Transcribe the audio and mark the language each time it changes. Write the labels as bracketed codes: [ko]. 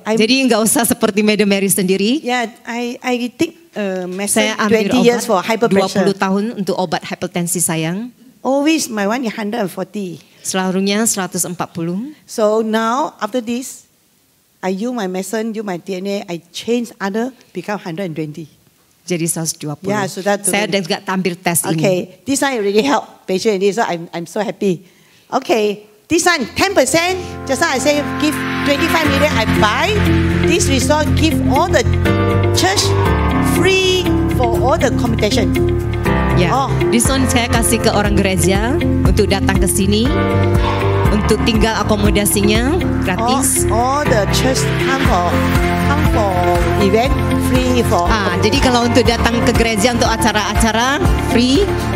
[id] Jadi nggak usah seperti Madam Mary sendiri. [en] Yeah, I take medicine [id] Saya ambil [en] 20 years for [id] obat [en] hyper pressure. [id] 20 tahun untuk obat hipertensi sayang. [en] Always my one is 140. [id] Selalunya 140. [en] So now after this, I use my medicine, use my DNA, I change other become 120. [id] Jadi 120. [en] Yeah, so that [id] Saya juga tampil tes ini. [en] Okay, this one really help patient. So I'm so happy. Okay, this one 10%. Just now I say give 25 million. I buy this resort. Give all the church free for all the computation. Ya, Oh. this one [id] saya kasih ke orang gereja untuk datang ke sini, untuk tinggal akomodasinya gratis. [en] All the church come for event free for. [id] Jadi kalau untuk datang ke gereja untuk acara-acara [en] free.